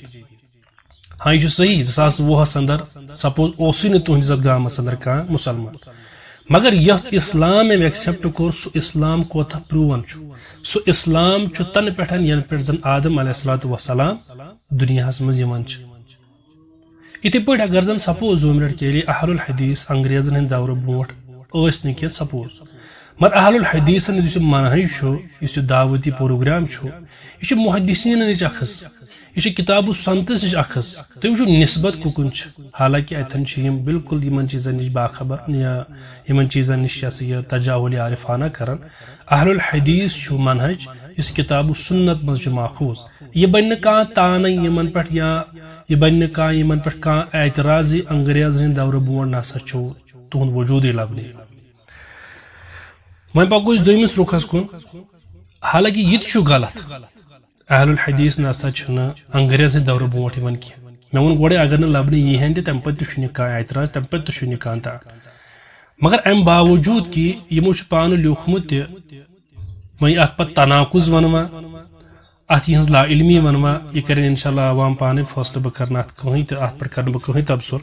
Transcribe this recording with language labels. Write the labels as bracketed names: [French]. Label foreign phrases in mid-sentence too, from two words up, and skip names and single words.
[Kashmiri] ہاں یہ صحیح 2020 اندر سپوز اوسے نا تہندس گامس اندر مسلمان مگر یت اسلام ام ایکسپٹ کور سہ اسلام کوتہ پروون سہ اسلام تن پہ ین پہ زن آدم علیہ الصلوۃ والسلام دنیاہس مز یوان. اتھے پہ اگر زن سپوز [Urdu] 2 منٹ کے لیے [Kashmiri] اہل الحدیث انگریزن ہند دور برونٹ ٲسۍ نہٕ کینٛہہ سپوز مگر اہل الحدیثن اس منہج اس دعوتی پروگرام یہ محدثین نش اخذ یہ کتاب و سنتس نش اخذ تھی وچو نسبت ککن حالانکہ اتن بالکل ان چیزن نش باخبر یا ان چیزن نش یہ تجاہل عارفانہ کران. اہل الحدیث منہج اس کتاب و سنت مز ماخوذ یہ بن کان تانہ یمن پہ یا یہ بن کان پہ اعتراض انگریزن ہند دور برونٹ نسا تہد وجود لبنہ. وۄنۍ پکو أسۍ دوٚیمِس رُخس کُن حالانکہ یہ تہِ غلط اہل الحدیث نسا انگریز ہند دور برونٹ یوان کی مے وون گوڑے اگر نہٕ لبنہ یی ہن تہِ تمہِ پتہٕ تہِ چھُنہٕ کانٛہہ اعتراض تمہِ پتہٕ تہِ چھُنہٕ کانٛہہ مگر امہِ باوجوٗد کہ یمو چھُ پانہٕ لیوٗکھمُت تہِ وۄنۍ اتھ پتہٕ تناقض ونوا ات یہٕنٛز لا علمی ونوا یہ کرن انشاءاللہ عوام پانے فٲصلہٕ بہٕ کرنہٕ اتھ کٕہٕنۍ تہِ اتھ پٮ۪ٹھ کرنہٕ بہٕ کٕہٕنۍ تبصُر.